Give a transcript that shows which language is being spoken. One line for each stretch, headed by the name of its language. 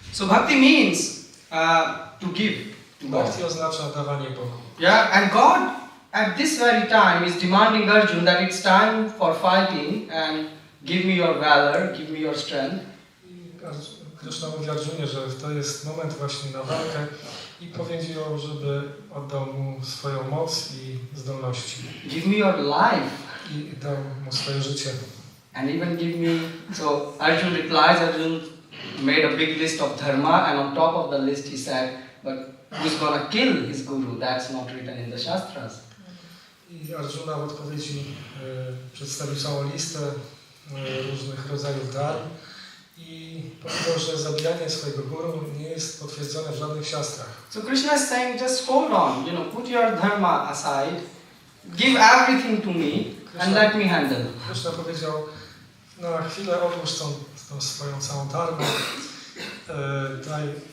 English: So bhakti means to give to God.
Polish: Bhakti oznacza dawanie Bogu.
English: Yeah, and God at this very time is demanding Arjuna that it's time for fighting and give me your valor, give me your strength.
Polish: Kryszna mówi Arjunie, że to jest moment właśnie na walkę i powiedział, żeby oddał mu swoją moc i zdolności.
English: Give me your life.
Polish: I dał mu swoje życie.
English: And even give me, so Arjuna replies, Arjuna made a big list of dharma and on top of the list he said, but who's gonna kill his guru? That's not written in the Shastras.
Polish: I Arjuna w odpowiedzi przedstawił całą listę różnych rodzajów dar i powiedział, że zabijanie swojego guru nie jest potwierdzone w żadnych siastrach.
English: So Krishna is saying, just hold on, put your dharma aside, give everything to me and let me handle.
Polish: Krishna powiedział, na chwilę odłóż tą swoją całą dharmę, daj...